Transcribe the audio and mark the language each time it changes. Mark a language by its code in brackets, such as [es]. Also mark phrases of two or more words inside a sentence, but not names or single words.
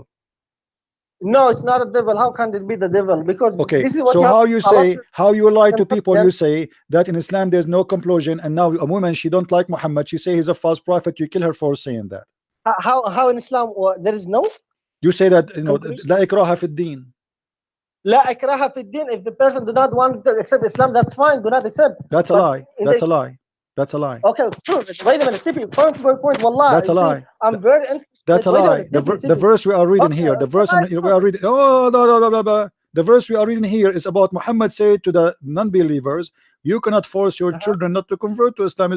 [en] No, it's not a devil. How can it be the devil? Because this is what so how you lie to people? You say that in Islam there's no compulsion, and now a woman, she don't like Muhammad, she say he's a false prophet, you kill her for saying that. How in Islam there is no? You say that [ar] لا إكراه في الدين. لا إكراه في الدين. [en] If the person do not want to accept Islam, that's fine. Do not accept. That's a lie. That's a lie. That's a lie. Okay, prove it. Wait a minute, Sipi. Point by point, wallah. That's a lie. I'm very interested. That's a lie. The verse we are reading here, the verse we are reading. Oh, no. The verse we are reading here is about Muhammad said to the non-believers, "You cannot force your children not to convert to Islam."